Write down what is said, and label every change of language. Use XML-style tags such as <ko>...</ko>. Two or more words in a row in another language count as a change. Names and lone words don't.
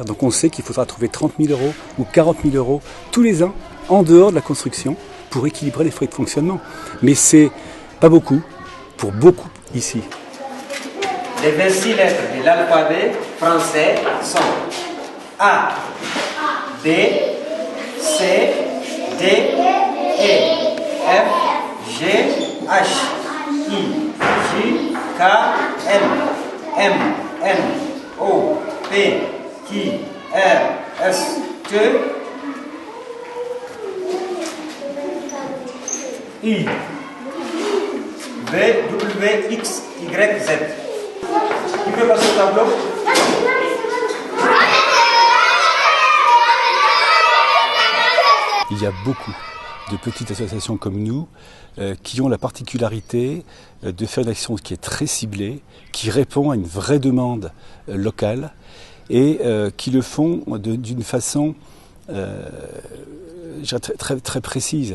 <fr>Donc on sait qu'il faudra trouver 30 000 euros ou 40 000 euros tous les ans, en dehors de la construction, pour équilibrer les frais de fonctionnement. Mais c'est pas beaucoup, pour beaucoup ici. Les 26 lettres de l'alphabet français sont A, B, C, D, E, F, G, H, I, J, K, L, M, N, O, P, Q, R, S, T, U, V, W, X, Y, Z. Qui peut passer au tableau? Il y a beaucoup de petites associations comme nous qui ont la particularité de faire une action qui est très ciblée, qui répond à une vraie demande locale et qui le font d'une façon très précise.</fr>